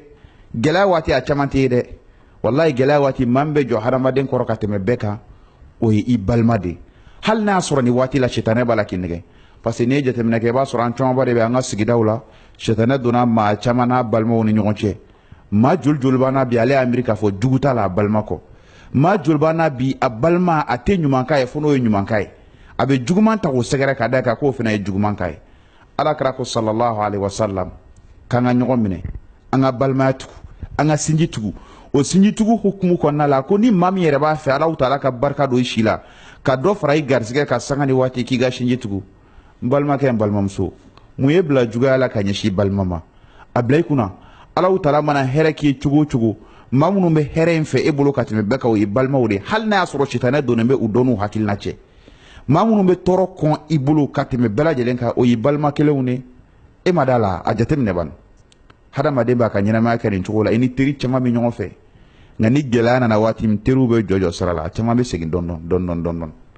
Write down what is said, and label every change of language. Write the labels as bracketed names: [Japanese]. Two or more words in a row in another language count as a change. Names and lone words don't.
[Bambara] gɛlɛya waati a caman tɛ ye dɛ walayi gɛlɛya waati maa min bɛ jɔ hadamaden kɔrɔ ka tɛmɛ bɛɛ kan o ye i balima de hali n'a sɔrɔ nin waati la sitanɛ b'a la k'i nɛgɛ [French] parce que [Bambara] n'i ye jateminɛ kɛ i b'a sɔrɔ an camanba de bɛ an ka sigidaw la sitanɛ donna maa caman n'a balimaw ni ɲɔgɔn cɛ maa joli joli b'an na bi ale y'a miiri k'a fɔ jugu t'a la a balima kɔ maa joli b'an na bi a balima a tɛ ɲumanka ye fo n'o ye ɲumanka ye a bɛ juguman ta k'o sɛgɛrɛ ka da kan k'o fana ye juguman ka ye alakira ko [Arabic] صلى الله عليه وسلم [Bambara] k'an ka ɲɔgɔn minɛ an ka balimaya tugu an ka sinji tugu o sinji tugu hukumu kɔnɔna la ko ni maa min yɛrɛ b'a fɛ Alahu taala ka barika don i si la ka dɔ fara i garisɛgɛ ka sanga ni waati k'i ka sinji tugu n balimakɛ n balimamuso mun ye bila juguya la ka ɲɛsin balima ma a bila i kunna Alahu taala mana hɛrɛ k'i ye cogo o cogo maa minnu bɛ hɛrɛ in fɛ e bolo ka tɛmɛ bɛɛ kan o ye balimaw de hali n'a y'a sɔrɔ sitanɛ donnen bɛ u dɔn n'u hakilina cɛ maa minnu bɛ tɔɔrɔ kɔn i bolo ka tɛmɛ bɛɛ lajɛlen kan o ye balima kelenw de e ma d'a la a jateminɛ bani hadamaden b'a ka ɲɛnamaya kɛ nin cogo la i ni teri caman bɛ ɲɔgɔn fɛ nka ni gɛlɛya nana waati min teriw bɛ jɔjɔ sira la a caman bɛ segin dɔɔnin